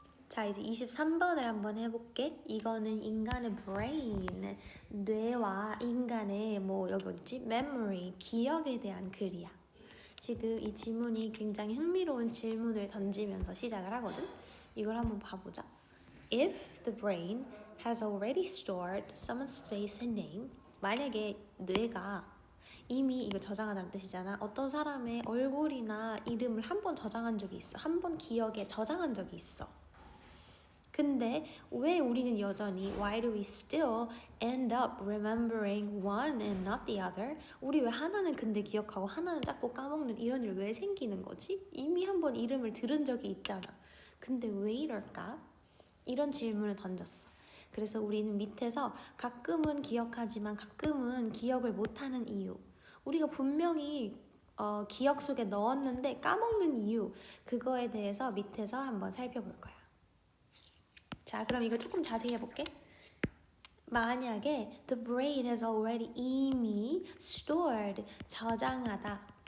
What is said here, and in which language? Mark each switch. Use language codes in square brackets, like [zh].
[ko] 자, 이제 23번을 한번 해볼게. 이거는 인간의 brain, 뇌와 인간의 여기 어딨지? memory, 기억에 대한 글이야. 지금 이 질문이 굉장히 흥미로운 질문을 던지면서 시작을 하거든. 이걸 한번 봐보자. [en] If the brain has already stored someone's face and name, [ko] 만약에 뇌가 이미 이거 저장하다는 뜻이잖아. 어떤 사람의 얼굴이나 이름을 한 번 저장한 적이 있어. 한 번 기억에 저장한 적이 있어. 근데 왜 우리는 여전히 [en] why do we still end up remembering one and not the other? [ko] 우리 왜 하나는 근데 기억하고 하나는 자꾸 까먹는 이런 일 왜 생기는 거지? 이미 한번 이름을 들은 적이 있잖아. 근데 왜 이럴까? 이런 질문을 던졌어. 그래서 우리는 밑에서 가끔은 기억하지만 가끔은 기억을 못하는 이유, 우리가 분명히 기억 속에 넣었는데 까먹는 이유, 그거에 대해서 밑에서 한번 살펴볼 거야. 자, 그럼 이거 조금 자세히 해볼게. 만약에 [en] the brain has already 이미 stored, [ko] 저장하다.